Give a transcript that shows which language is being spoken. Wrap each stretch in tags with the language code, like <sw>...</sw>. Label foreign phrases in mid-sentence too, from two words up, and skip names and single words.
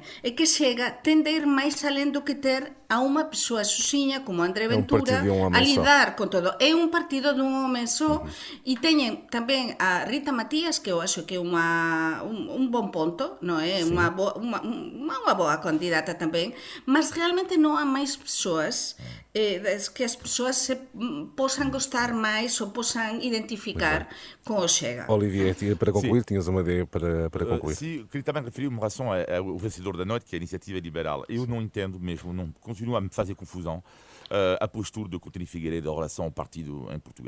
<gl>É que Chega tende a ir máis alén do que ter a unha persoa suxiña como André Ventura a lidar con todo. É un partido dun home só e teñen tamén a Rita Matías, que eu acho que é un bon ponto, non é? Unha boa candidata tamén, mas realmente non há máis persoas que as persoas se possam gostar máis ou possam identificar com o Chega.</gl> <pt>Olivier, para concluir, tinhas uma ideia para concluir. Sim, queria também referir uma relação ao vencedor da noite, que é a Iniciativa Liberal. Eu não entendo mesmo, continuo a me fazer confusão a postura de Coutinho Figueiredo em relação ao partido em Portugal.</pt>